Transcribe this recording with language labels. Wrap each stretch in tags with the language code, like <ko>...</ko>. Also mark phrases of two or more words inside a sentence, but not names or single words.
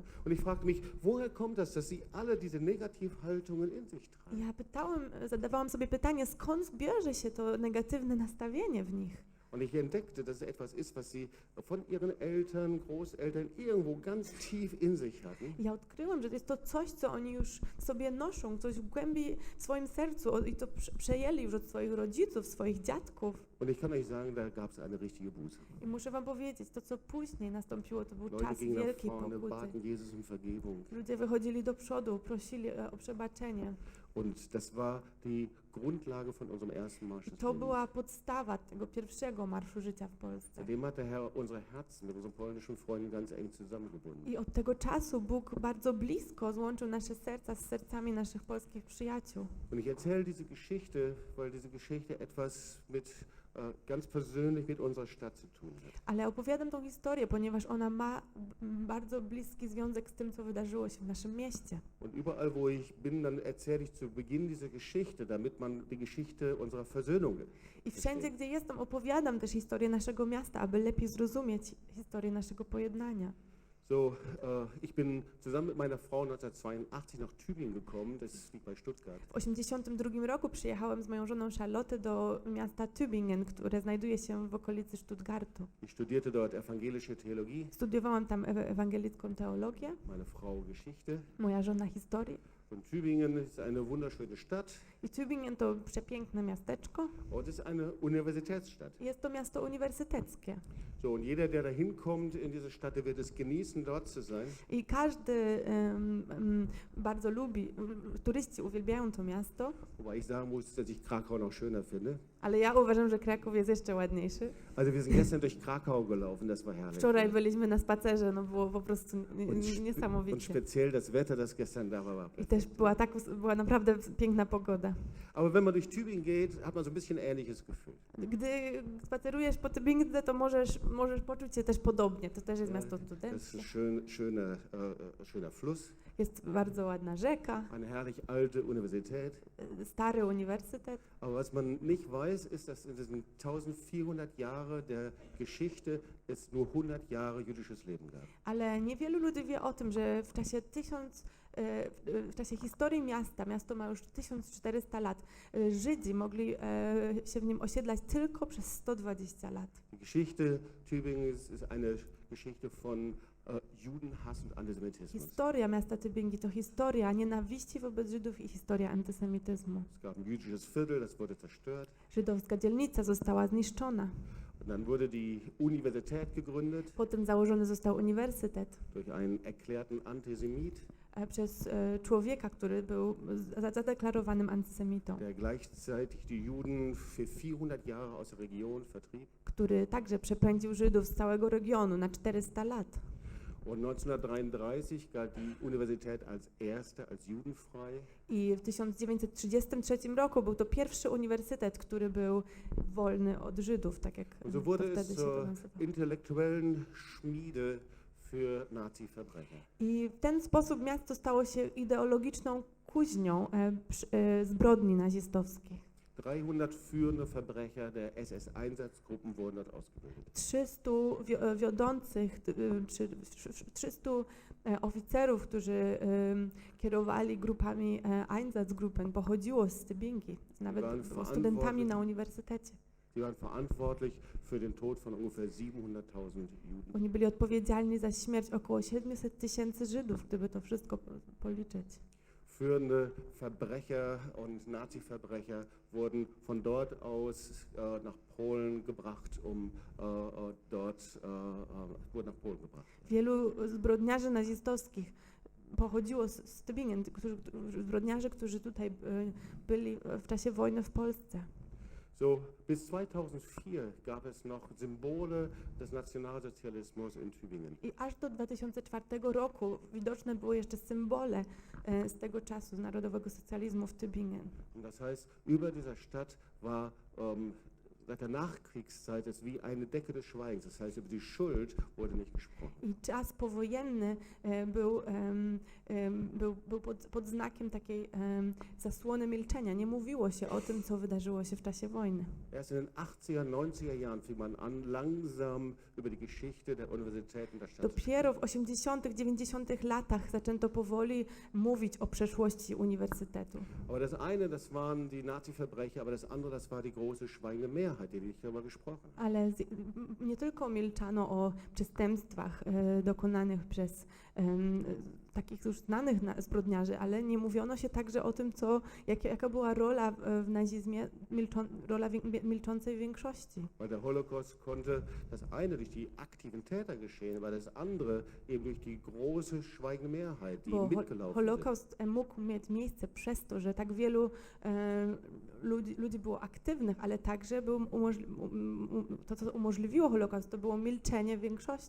<de>Und ich fragte mich, woher kommt das, dass sie alle diese Negativhaltungen in sich</de> <pl>I</pl> <de>tragen?</de> <pl>ja zadawałam sobie pytanie, skąd bierze się to negatywne nastawienie w nich?</pl> <de>Und ich entdeckte, dass es etwas ist, was sie von ihren Eltern, Großeltern irgendwo ganz tief in sich hatten.</de> <pl>I ja odkryłam, że jest to coś, co oni już w sobie noszą, coś w głębi w swoim sercu i to przejęli już od swoich rodziców, swoich dziadków.</pl> <de>Und ich kann euch sagen, da gab es eine richtige Buße.</de> <pl>I muszę wam powiedzieć, to co później nastąpiło, to był</pl> <de>Leute</de> <pl>czas</pl> <de>gingen nach</de> <pl>wielkiej</pl> <de>vorne,</de> <pl>pokuty.</pl> <de>baten Jesus um Vergebung.</de> <pl>Ludzie wychodzili do przodu, prosili o przebaczenie.</pl> <de>Und das war die Grundlage von unserem ersten Marsch</de> <pl>I</pl> <de>des</de> <pl>to</pl> <de>Lebens.</de> <pl>była podstawa tego pierwszego Marszu Życia w Polsce.</pl> <de>Seitdem hat der Herr unsere Herzen mit unseren polnischen Freunden ganz eng zusammengebunden.</de> <pl>I od tego czasu Bóg bardzo blisko złączył nasze serca z sercami naszych polskich przyjaciół.</pl> <de>Und ich erzähle diese Geschichte, weil diese Geschichte etwas mit ganz persönlich mit unserer Stadt zu tun hat.</de> <pl>Ale opowiadam tą historię, ponieważ ona ma bardzo bliski związek z tym, co wydarzyło się w naszym mieście.</pl> <de>Und überall, wo ich bin, dann erzähle ich zu Beginn diese Geschichte, damit man die Geschichte unserer Versöhnung.</de> <pl>I wszędzie, gdzie jestem, opowiadam też historię naszego miasta, aby lepiej zrozumieć historię naszego pojednania.</pl> <de>So, ich bin zusammen mit meiner Frau 1982 nach Tübingen gekommen, das liegt bei Stuttgart.</de> <pl>W 1982 roku przyjechałem z moją żoną Charlotte do miasta Tübingen, które znajduje się w okolicy Stuttgartu.</pl> <de>Ich studierte dort evangelische Theologie,</de> <pl>Studiowałam tam ewangelicką teologię,</pl> <de>meine Frau Geschichte.</de> <pl>moja żona historię.</pl> <de>Und Tübingen ist eine wunderschöne Stadt</de> <pl>I Tübingen to przepiękne miasteczko.</pl> <de>und es ist eine Universitätsstadt.</de> <pl>Jest to miasto uniwersyteckie.</pl> <de>So, und jeder, der da hinkommt in diese Stadt, der wird es genießen, dort zu sein.</de> <pl>I każdy bardzo lubi, turyści uwielbiają to miasto,</pl> <de>Wobei ich sagen muss, dass ich Krakau noch schöner finde.</de> <pl>ale ja uważam, że Kraków jest jeszcze ładniejszy.</pl> <de>Also wir sind gestern durch Krakau gelaufen, das war herrlich.</de> <pl>Wczoraj byliśmy na spacerze, no było po prostu</pl> <de>Und</de> <pl>niesamowicie.</pl> <de>speziell das Wetter, das gestern da war.</de> <pl>I też była naprawdę piękna pogoda.</pl> <de>Aber wenn man durch Tübingen geht, hat man so ein bisschen ähnliches Gefühl.</de> <pl>Gdy spacerujesz po Tübingen, to możesz poczuć się też podobnie. To też jest miasto</pl> <de>Das</de> <pl>studenckie.</pl> <de>ist ein schöner Fluss,</de> <pl>Jest bardzo ładna rzeka,</pl> <de>eine herrlich alte Universität.</de> <pl>stary uniwersytet.</pl> <de>Aber was man nicht weiß, ist, dass in diesen 1400 Jahre der Geschichte es nur 100 Jahre jüdisches Leben gab.</de> <pl>Ale niewielu ludzi wie o tym, że w czasie historii miasto ma już 1400 lat, Żydzi mogli się w nim osiedlać tylko przez 120 lat.</pl> <de>Die Geschichte Tübingens ist eine Geschichte von Judenhass und Antisemitismus.</de> <pl>Historia miasta Tübingen to historia nienawiści wobec Żydów i historia antysemityzmu.</pl> <de>Es gab ein jüdisches Viertel, das wurde zerstört.</de> <pl>Żydowska dzielnica została zniszczona.</pl> <de>Und dann wurde die Universität gegründet</de> <pl>Potem założony został uniwersytet</pl> <de>durch einen erklärten Antisemit,</de> <pl>przez człowieka, który był zadeklarowanym antysemitą,</pl> <de>der gleichzeitig die Juden für 400 Jahre aus der Region vertrieb.</de> <pl>który także przepędził Żydów z całego regionu na 400 lat.</pl> <de>Und 1933 galt die Universität als erste, als judenfrei.</de> <pl>I w 1933 roku był to pierwszy uniwersytet, który był wolny od Żydów, tak jak</pl> <de>Und so</de> <pl>to</pl> <de>wurde</de> <pl>wtedy</pl> <de>es</de> <pl>się to</pl> <de>zur</de> <pl>nazywało.</pl> <de>intellektuellen Schmiede für Nazi-Verbrecher.</de> <pl>I w ten sposób miasto stało się ideologiczną kuźnią zbrodni nazistowskich.</pl> <de>300 führende Verbrecher der SS-Einsatzgruppen wurden dort ausgebildet.</de> <pl>300 wiodących, czy 300 oficerów, którzy kierowali grupami Einsatzgruppen, pochodziło z Tübingen, nawet</pl> <de>waren</de> <pl>studentami na uniwersytecie.</pl> <de>Sie waren verantwortlich für den Tod von ungefähr 700.000 Juden.</de> <pl>Oni byli odpowiedzialni za śmierć około 700 000 Żydów, gdyby to wszystko policzyć.</pl> <de>Führende Verbrecher und Nazi-Verbrecher wurden von dort aus nach Polen gebracht, wurden nach Polen gebracht.</de> <pl>Wielu zbrodniarzy nazistowskich pochodziło z Tübingen, zbrodniarzy, którzy tutaj byli w czasie wojny w Polsce.</pl> <de>So, bis 2004 gab es noch Symbole des Nationalsozialismus in Tübingen. I aż do 2004 roku widoczne były jeszcze symbole z tego czasu, z narodowego socjalizmu w Tübingen. Und das heißt, über dieser Stadt war seit der Nachkriegszeit ist wie eine Decke des Schweigens. Das heißt, über die Schuld wurde nicht gesprochen.</de> <pl>I czas powojenny był pod znakiem takiej zasłony milczenia. Nie mówiło się o tym, co wydarzyło się w czasie wojny.</pl> <de>Erst in den 80er, 90er Jahren fing man an, langsam über die Geschichte der Universitäten der Stadt zu</de> <pl>Dopiero w 80., 90. latach zaczęto powoli mówić o przeszłości uniwersytetu.</pl> <de>Aber das eine, das waren die Nazi-Verbrecher, aber das andere, das war die große schweigende Mehrheit, die nicht darüber gesprochen hat.</de> <pl>Ale nie tylko milczano o przestępstwach dokonanych przez takich już znanych zbrodniarzy, ale nie mówiono się także o tym, jaka była rola w nazizmie, rola milczącej większości.</pl> <de>Weil der Holocaust konnte das eine durch die aktiven Täter geschehen, aber das andere eben durch die große schweigende Mehrheit, die</de> <pl>Bo</pl> <de>mitgelaufen</de> <pl>Holokaust mógł mieć miejsce przez to, że tak wielu ludzi było aktywnych, ale także to, co umożliwiło Holokaust, to było milczenie większości.</pl>